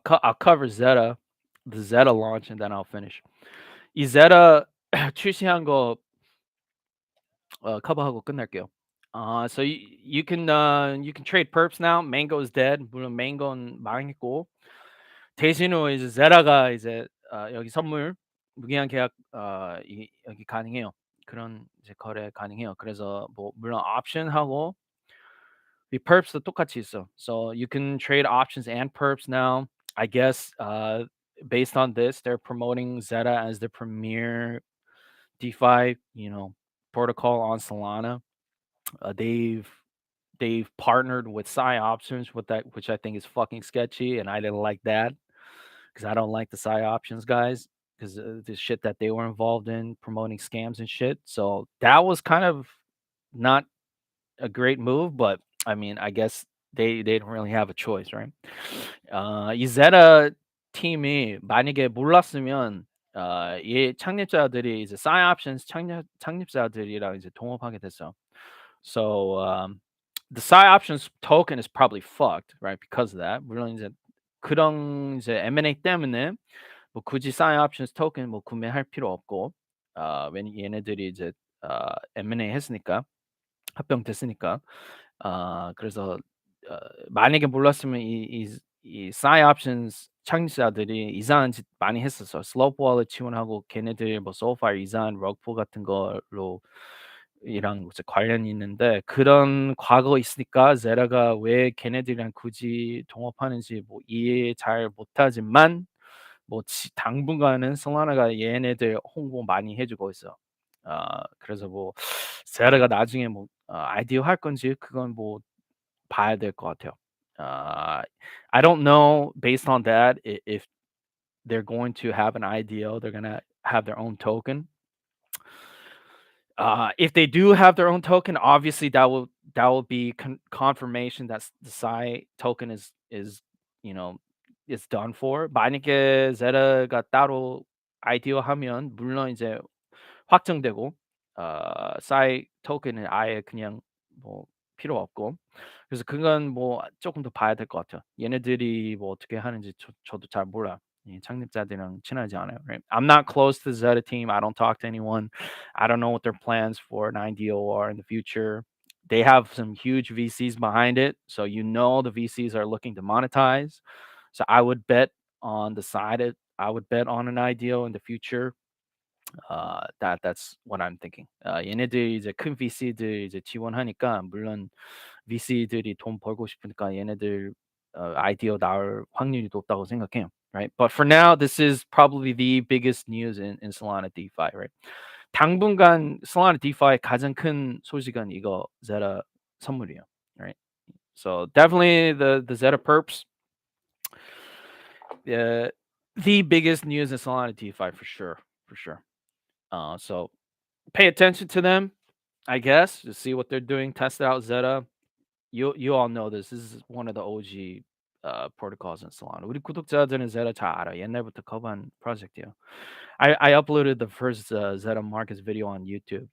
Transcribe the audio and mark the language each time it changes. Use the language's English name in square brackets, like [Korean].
[English] I'll cover Zeta, the Zeta launch, and then I'll finish. [Korean] 이 Zeta 출시한 거 커버하고 끝낼게요. [English] So you can trade perps now. Mango is dead. [Korean] 물론 Mango는 망했고 대신으로 이제 Zeta가 이제 여기 선물 무기한 계약 여기 가능해요. 그런 이제 거래 가능해요. 그래서 뭐 물론 옵션하고 이 perps도 똑같이 있어. [English] So you can trade options and perps now. I guess based on this, they're promoting Zeta as the premier DeFi, protocol on Solana. They've partnered with Psi Options with that, which I think is fucking sketchy, and I didn't like that because I don't like the Psi Options guys because the shit that they were involved in promoting scams and shit. So that was kind of not a great move, but I mean, I guess they didn't really have a choice, right? [Korean] 이 Zeta 팀이 만약에 몰랐으면 이 창립자들이 이제 Psi Options 창립자들이랑 이제 동업하게 됐어. [English] So the Psi Options token is probably fucked, right? Because of that. [Korean] 물론 이제 그런 이제 M&A 때문에 뭐 굳이 Psi Options 토ken 뭐 구매할 필요 없고 왜냐 얘네들이 이제 M&A 했으니까 합병됐으니까 그래서 어 만약에 몰랐으면 이 Psi Options 창립자들이 이상한 짓 많이 했었어. 슬로프 월렛 지원하고 걔네들 뭐 소울파이어 이상한 러그풀 같은 걸로 이랑 이제 관련이 있는데 그런 과거 있으니까 제라가 왜 걔네들이랑 굳이 동업하는지 뭐 이해 잘 못하지만 뭐 당분간은 솔라나가 얘네들 홍보 많이 해 주고 있어. 그래서 뭐 제라가 나중에 뭐 아이디어 할 건지 그건 뭐 봐야 될 것 같아요. [English] I don't know based on that if they're going to have an IDO, they're gonna have their own token. If they do have their own token, obviously that will be confirmation that the Psi token is you know is done for. [Korean] 만약에 제라가 따로 IDO 하면 물론 이제 확정되고 Psi 토큰은 아예 그냥 뭐 필요 없고 그래서 그건 뭐 조금 더 봐야 될 것 같아요. 얘네들이 뭐 어떻게 하는지 저도 잘 몰라. 이 창립자들이랑 친하지 않아요. [English] Right? I'm not close to the Zeta team. I don't talk to anyone. I don't know what their plans for an IDO are in the future. They have some huge VCs behind it, so the VCs are looking to monetize. So I would bet on the side. I would bet on an IDO in the future. That's what I'm thinking. [Korean] 얘네들이 이제 큰 VC들 이제 지원하니까 물론 VC들이 돈 벌고 싶으니까 얘네들 아이디어 나올 확률이 높다고 생각해요. [English] Right? But for now, this is probably the biggest news in Solana DeFi, right? [Korean] 당분간 Solana DeFi 가장 큰 소식은 이거 Zeta 선물이에요. [English] Right? So definitely the Zeta perps, uh, the biggest news in Solana DeFi for sure, for sure. So pay attention to them, I guess, to see what they're doing. Test out Zeta. You all know this. This is one of the OG protocols in Solana. [Korean] 우리 구독자들은 Zeta 잘 알아. 옛날부터 커버한 프로젝트예요. [English] I uploaded the first Zeta Markets video on YouTube.